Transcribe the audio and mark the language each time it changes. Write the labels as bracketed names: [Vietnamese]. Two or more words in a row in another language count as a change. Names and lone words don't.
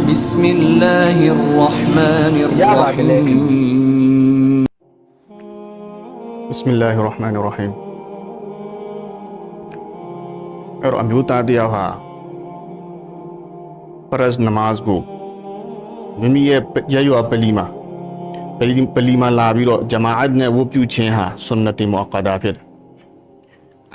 [Arabic] بسم الله الرحمن الرحيم بسم الله الرحمن الرحيم [Burmese] အဲ့တော့အမျိုးသားတယောက်ဟာဖရဇ်နမတ်ကိုမိမိရဲ့ရရွာပလီမှာလာပြီးတော့ဂျမာအတ်နဲ့ဝတ်ပြုခြင်းဟာဆွန်နတ်မုအက္ကဒါဖြစ်တယ်အ